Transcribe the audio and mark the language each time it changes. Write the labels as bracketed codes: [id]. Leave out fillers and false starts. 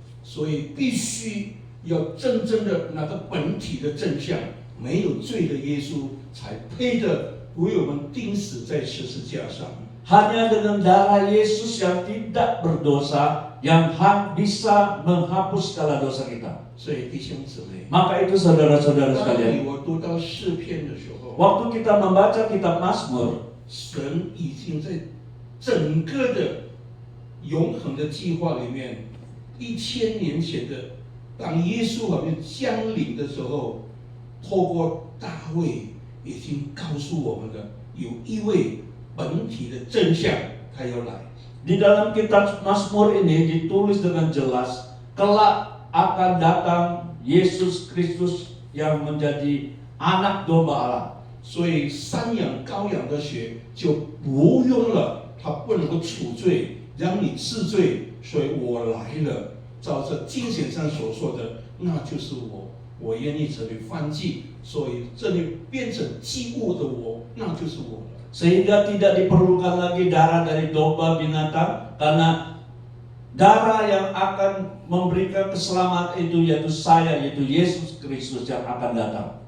[zh] 所以必须要真正的那个本体的真相，没有罪的耶稣才配得为我们钉死在十字架上。 [id] Hanya dengan darah Yesus yang tidak berdosa yang bisa menghapus segala dosa kita. [zh] 所以弟兄姊妹， [id] Maka itu saudara-saudara [zh] 当 [id] sekalian, [zh] 我读到诗篇的时候， [id] waktu kita membaca kitab Mazmur, [zh] 神已经在整个的永恒的计划里面，1000年前的，当耶稣还没降临的时候，透过大卫已经告诉我们了，有一位本体的真相，他要来。 [id] di dalam kitab Mazmur ini ditulis dengan jelas, kelak akan datang Yesus Kristus yang menjadi anak domba Allah. [zh] 所以山羊羔羊的血就不用了，它不能够除罪，让你治罪。所以我来了，照着经典上所说的，那就是我，我愿意成为燔祭。所以这里变成祭物的我，那就是我了。 [id] Sehingga tidak diperlukan lagi darah dari domba binatang, karena darah yang akan memberikan keselamatan itu yaitu saya, yaitu Yesus Kristus yang akan datang.